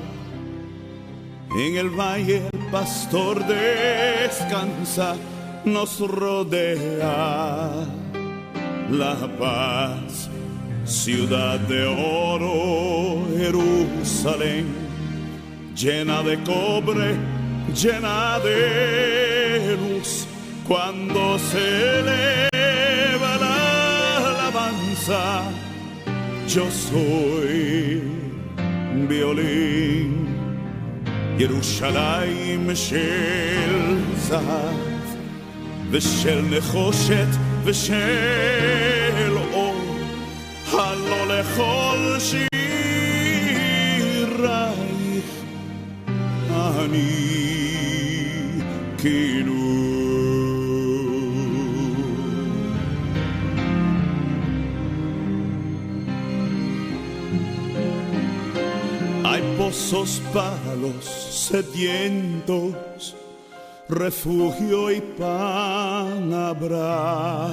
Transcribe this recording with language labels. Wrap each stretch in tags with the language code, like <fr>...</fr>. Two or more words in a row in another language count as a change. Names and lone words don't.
<es>En el valle el pastor descansa, nos rodea la paz, ciudad de oro, Jerusalén, llena de cobre, llena de luz. Cuando se eleva la alabanza, yo soy violín.</es> <he>ירושלים של זהב ושל נחושת ושל אור, הלא לכל שירייך אני Kinu.</he> <es>Hay pozos para los sedientos, refugio y pan habrá.</es>